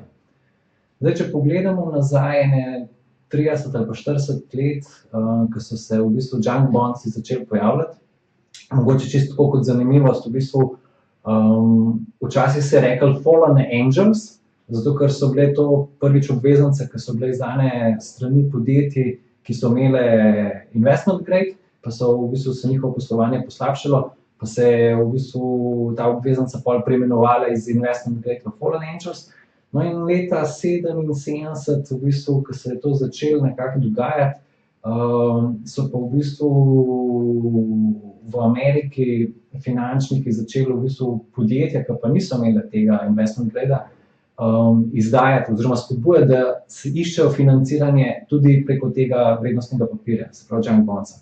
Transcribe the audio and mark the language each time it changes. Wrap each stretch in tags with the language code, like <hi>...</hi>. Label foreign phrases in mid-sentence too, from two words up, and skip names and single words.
<sl>Zdaj, če pogledamo nazaj 30 ali pa 40 let, ko so se v bistvu</sl> <en>junk bondsi</en> <sl>začeli pojavljati, mogoče čisto tako kot zanimivost, v bistvu včasih se je rekel</sl> <en>fallen angels,</en> <sl>zato ker so bile to prvič obveznice, ki so bile izdane strani podjetij, ki so imele</sl> <en>investment grade,</en> <sl>pa so v bistvu se njihovo poslovanje poslabšalo, pa se je v bistvu ta obveznica pol preimenovala iz</sl> <en>investment grade</en> <sl>v</sl> <en>fallen angels.</en> <sl>No in leta 1977, v bistvu, ko se je to začelo nekako dogajati, so pa v bistvu v Ameriki finančniki začeli v bistvu podjetja, ki pa niso imeli tega</sl> <en>investment grada,</en> <sl>izdajati oziroma spodbujati, da se iščejo financiranje tudi preko tega vrednostnega papirja, se pravi</sl> <en>junk bondsa.</en>